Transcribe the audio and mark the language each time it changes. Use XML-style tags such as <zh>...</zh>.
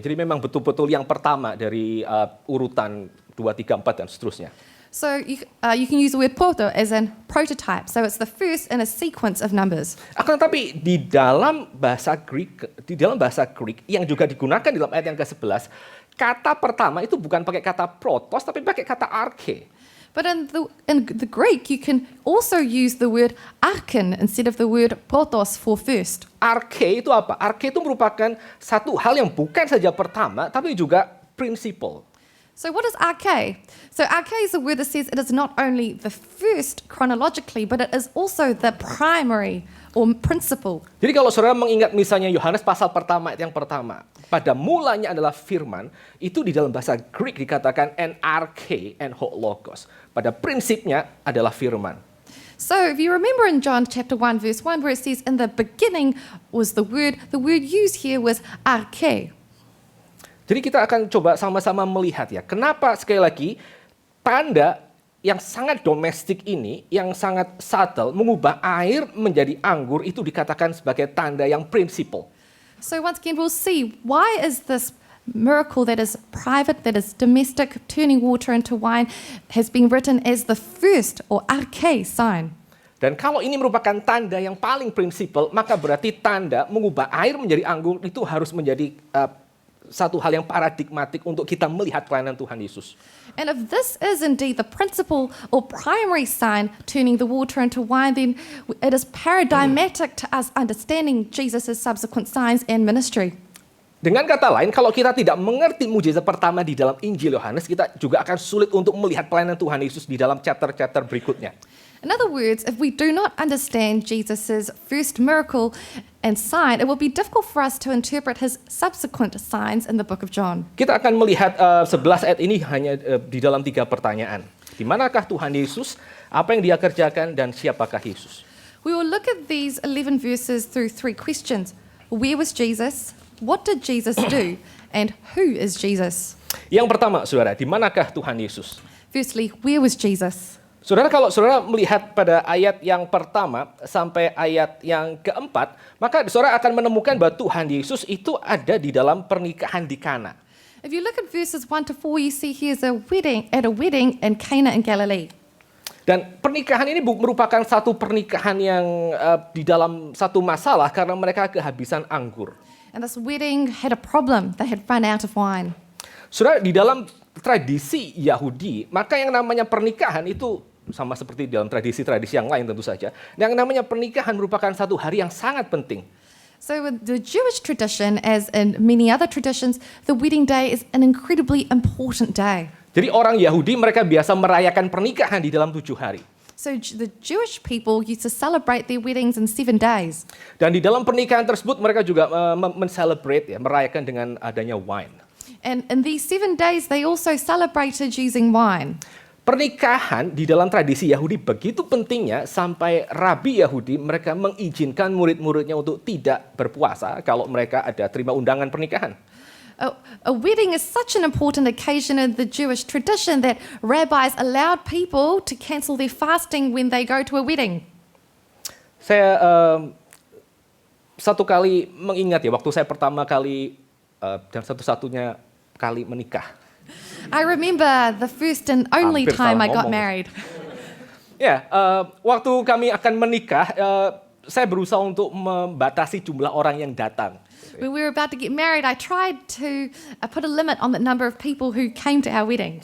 <id>Jadi memang betul-betul yang pertama dari urutan 2, 3, 4 dan seterusnya.</id> <en>So you can use the word proto as in prototype. So it's the first in a sequence of numbers.</en> <id>Akan tetapi di dalam bahasa Greek yang juga digunakan dalam ayat yang ke-11, kata pertama itu bukan pakai kata protos tapi pakai kata arche.</id> <en>But in the Greek, you can also use the word archen instead of the word protos for first.</en> <id>Arche itu apa? Arche itu merupakan satu hal yang bukan saja pertama tapi juga principle.</id> <en>So what is arche? So arche is a word that says it is not only the first chronologically, but it is also the primary or principle.</en> <id>Jadi kalau saudara mengingat misalnya Yohanes pasal pertama ayat yang pertama, pada mulanya adalah firman, itu di dalam bahasa Greek dikatakan</id> <el>en arche en ho logos.</el> <id>Pada prinsipnya adalah firman.</id> <en>So if you remember in John chapter 1 verse 1 where it says in the beginning was the word used here was arche.</en> <id>Jadi kita akan coba sama-sama melihat ya, kenapa sekali lagi tanda yang sangat domestik ini, yang sangat subtle, mengubah air menjadi anggur itu dikatakan sebagai tanda yang prinsipal.</id> <en>So once again we'll see why is this miracle that is private, that is domestic, turning water into wine, has been written as the first or arche sign.</en> <id>Dan kalau ini merupakan tanda yang paling prinsipal, maka berarti tanda mengubah air menjadi anggur itu harus menjadi satu hal yang paradigmatik untuk kita melihat pelayanan Tuhan Yesus.</id> <en>And if this is indeed the principal or primary sign, turning the water into wine, then it is paradigmatic to us understanding Jesus' subsequent signs and ministry.</en> <id>Dengan kata lain, kalau kita tidak mengerti mujizat pertama di dalam Injil Yohanes, kita juga akan sulit untuk melihat pelayanan Tuhan Yesus di dalam chapter-chapter berikutnya.</id> <en>In other words, if we do not understand Jesus' first miracle and sign, it will be difficult for us to interpret his subsequent signs in the book of John.</en> <id>Kita akan melihat 11 ayat ini hanya di dalam 3 pertanyaan. Di manakah Tuhan Yesus, apa yang dia kerjakan, dan siapakah Yesus?</id> <en>We will look at these 11 verses through 3 questions. Where was Jesus? What did Jesus do? And who is Jesus?</en> <id>Yang pertama, saudara, di manakah Tuhan Yesus?</id> <en>Firstly, where was Jesus?</en> <id>Saudara, kalau saudara melihat pada ayat yang pertama sampai ayat yang keempat, maka saudara akan menemukan bahwa Tuhan Yesus itu ada di dalam pernikahan di Kana.</id> <en>If you look at verses 1 to 4, you see here's a wedding in Cana in Galilee.</en> <id>Dan pernikahan ini merupakan satu pernikahan yang di dalam satu masalah karena mereka kehabisan anggur.</id> <en>And this wedding had a problem. They had run out of wine.</en> <id>Saudara, di dalam tradisi Yahudi, maka yang namanya pernikahan itu sama seperti dalam tradisi-tradisi yang lain tentu saja. Yang namanya pernikahan merupakan satu hari yang sangat penting.</id> <en>So with the Jewish tradition, as in many other traditions, the wedding day is an incredibly important day.</en> <id>Jadi orang Yahudi mereka biasa merayakan pernikahan di dalam 7 hari.</id> <en>So the Jewish people used to celebrate their weddings in 7 days.</en> <id>Dan di dalam pernikahan tersebut mereka juga men-celebrate, merayakan dengan adanya wine.</id> <en>And in these 7 days, they also celebrated using wine.</en> <id>Pernikahan di dalam tradisi Yahudi begitu pentingnya sampai rabi Yahudi mereka mengizinkan murid-muridnya untuk tidak berpuasa kalau mereka ada terima undangan pernikahan.</id> <en>A wedding is such an important occasion in the Jewish tradition that rabbis allowed people to cancel their fasting when they go to a wedding.</en> <id>Saya satu kali mengingat ya waktu saya pertama kali dan satu-satunya kali menikah.</id> <en>I remember the first and only</en> <id>Hampir</id> <en>time</en> <id>salah</id> <en>I got</en> <id>ngomong.</id> <en>married.</en> <id>Ya, waktu kami akan menikah, saya berusaha untuk membatasi jumlah orang yang datang.</id> <en>When we were about to get married, I tried to put a limit on the number of people who came to our wedding.</en>